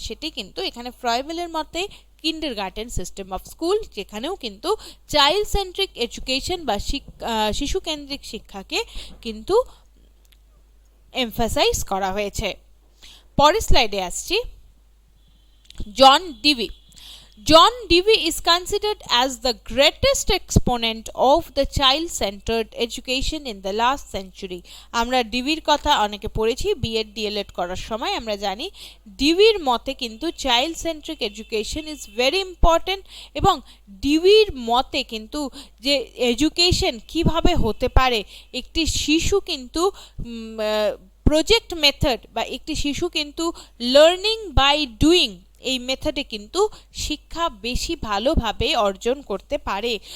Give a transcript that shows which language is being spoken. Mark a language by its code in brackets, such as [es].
[bn] সেটি কিন্তু এখানে ফ্রয়েবেলের মতে কিন্ডারগার্টেন সিস্টেম অফ স্কুল, যেখানেও কিন্তু চাইল্ড সেন্ট্রিক এডুকেশন বা শিশুকেন্দ্রিক শিক্ষাকে কিন্তু এমফাসাইজ করা হয়েছে। পরের স্লাইডে আসছি জন DV. [en] John Dewey is considered as the greatest exponent of the child-centered education in the last century. [bn] আমরা ডিভির কথা অনেকে পড়েছি বিএড ডিএলএড করার সময়, আমরা জানি ডিভির মতে কিন্তু [en] child centric education is very important, [bn] এবং ডিভির মতে কিন্তু যে এডুকেশন কিভাবে হতে পারে, একটি শিশু কিন্তু প্রজেক্ট মেথড বা একটি শিশু কিন্তু লার্নিং বাই ডুইং এই মেথডে কিন্তু শিক্ষা বেশি ভালোভাবে অর্জন করতে পারে।